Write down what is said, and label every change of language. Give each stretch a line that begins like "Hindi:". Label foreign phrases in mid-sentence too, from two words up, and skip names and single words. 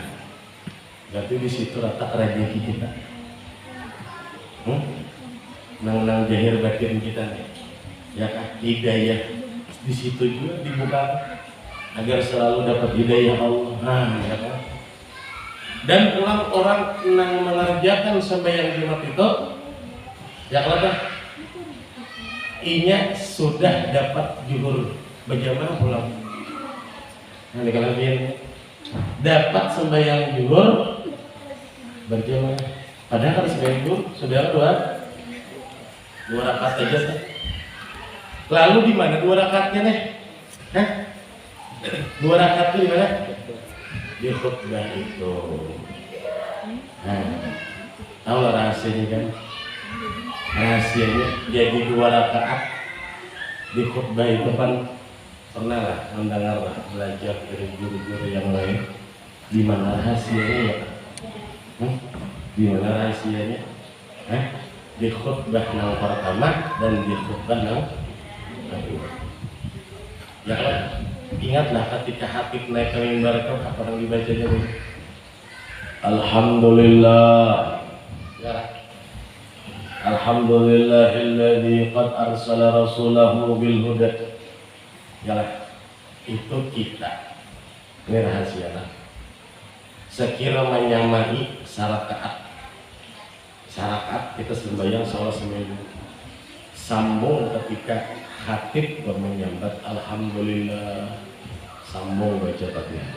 Indonesian: Berarti di situ letak rezeki kita. Nang jahir batin kita nih. Ya kan? Hidayah di situ juga dibuka agar selalu dapat hidayah Allah. Ya kan? Dan pulang orang yang mengerjakan sembahyang Jumat itu ya kalau inya sudah dapat zuhur berjamaah pulang. Nah, kalian dapat sembahyang zuhur berjamaah. Padahal kan sembahyang zuhur sudah dua rakaat aja tuh. Lalu di mana 2 rakaatnya nih? Hah? 2 rakaat itu di mana? Di khutbah itu. Nah, tahu lah rahasianya kan? Rahasianya jadi 2 rakaat di khutbah itu kan pernah lah mendengar lah belajar dari guru-guru yang lain. Di mana rahasianya ya? Di mana rahasianya? Di khutbah yang pertama dan di khutbah yang kedua. Ya kan? Ingatlah ketika Habib naik ke mimbar itu apa yang dibacanya ini? Alhamdulillah. Ya.
Arabic: Alhamdulillahilladzi qad arsala rasulahu bil huda.
Indonesian: Ya. Itu kita. Ini rahasia lah. Sekira menyamai sarakaat kita sembahyang sholat seminggu. Sambung ketika Khatib menyambat Alhamdulillah, sambung baca Fatihah.